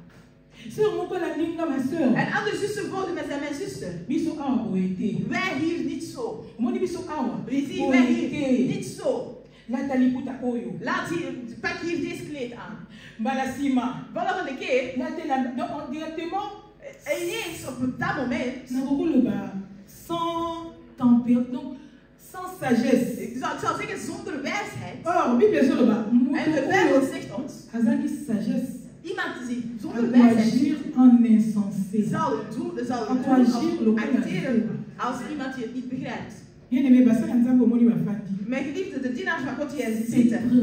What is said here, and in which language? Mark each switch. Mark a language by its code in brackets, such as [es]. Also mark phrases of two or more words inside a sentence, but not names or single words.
[nl] En andere zussen volgen met mijn zuster. Wij hier niet zo. We zien wij hier niet zo. Laat hier, pak hier deze kleed aan. Volgende keer, ineens op dat moment, [fr] sans sagesse. [nl] Ik zou zeggen zonder wijsheid. En de Bijbel zegt ons, iemand die zonder wijsheid zal acteren als iemand die het niet begrijpt. Mijn geliefde, de dienaars van God hier zitten.